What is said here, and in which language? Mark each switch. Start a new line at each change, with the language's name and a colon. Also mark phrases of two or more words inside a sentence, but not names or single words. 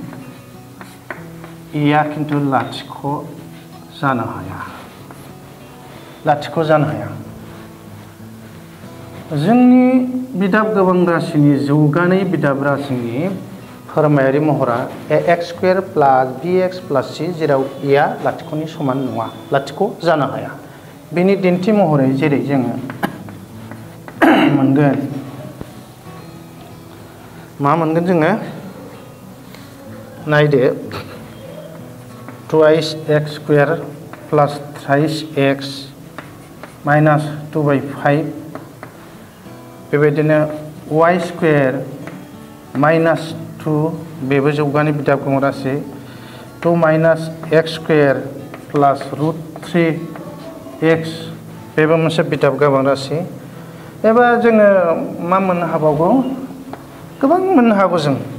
Bodo: a किन्तु लाथिख' जानो हाया जोंनि बिदाब गोबां राशिनि जौगानाय बिदाब राशिनि फोरमायारि महरा
English: ax square plus bx plus c
Bodo: जेराव a लाथिख'नि समान नङा लाथिख' जानो हाया बेनि दिन्थि महरै जेरै जोङो मोनगोन जोङो नायदो
English: twice x square plus thrice x minus 2/5
Bodo: बेबायदिनो
English: y square minus 2
Bodo: बेबो जौगानाय बिदाब गोबां राशि
English: 2 minus x square plus √3x
Bodo: बेबो मोनसे बिदाब गोबां राशि एबा जोङो मा मोननो हाबावगौ गोबां मोननो हागौ जों